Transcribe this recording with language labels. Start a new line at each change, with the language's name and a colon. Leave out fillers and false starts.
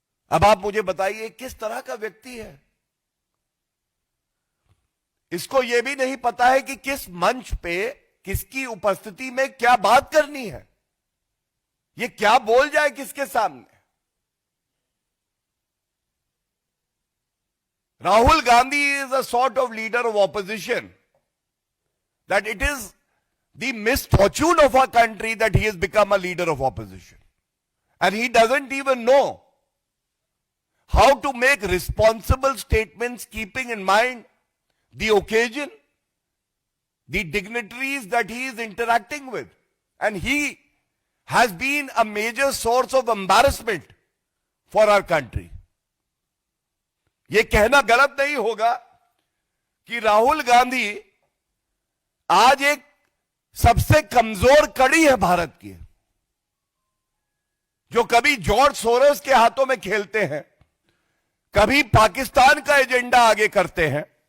Hindi: अब आप मुझे बताइए किस तरह का व्यक्ति है? इसको यह भी नहीं पता है कि किस मंच पे, किसकी उपस्थिति में क्या बात करनी है, ये क्या बोल जाए किसके सामने।
English: Rahul Gandhi is a sort of leader of opposition that it is the misfortune of our country that he has become a leader of opposition. And he doesn't even know how to make responsible statements keeping in mind the occasion, the dignitaries that he is interacting with. And he has been a major source of embarrassment for our country.
Hindi: यह कहना गलत नहीं होगा कि राहुल गांधी आज एक सबसे कमजोर कड़ी है भारत की, जो कभी जॉर्ज सोरोस के हाथों में खेलते हैं, कभी पाकिस्तान का एजेंडा आगे करते हैं।